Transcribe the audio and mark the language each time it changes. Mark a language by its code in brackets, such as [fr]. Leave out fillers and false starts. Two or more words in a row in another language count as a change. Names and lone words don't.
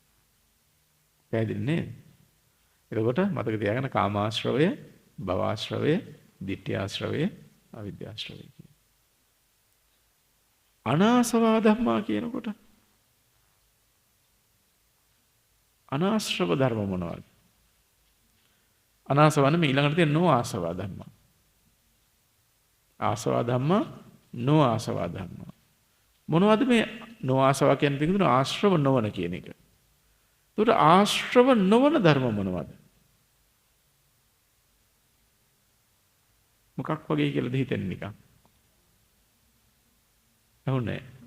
[si] පැහැදිලි නේද? එතකොට මතක තියාගන්න කාමාශ්‍රවය, භවආශ්‍රවය, ditthිආශ්‍රවය, අවිද්‍යාශ්‍රවය කියන. [pi] අනාසවා ධම්මා [si] කියනකොට අනාශ්‍රව ධර්ම මොනවද? අනාසවන මේ ඊළඟට තියෙන [pi] නොආසවා ධම්මා. ආසවා ධම්මා, නොආසවා ධම්මා. [si] මොනවද මේ නොආසවා කියන්නේ? පිටුන ආශ්‍රව නොවන කියන එක. ඒකට ආශ්‍රව නොවන ධර්ම මොනවද? මොකක් වගේ කියලාද හිතෙන්නේ නිකන්? ඇහුනේ.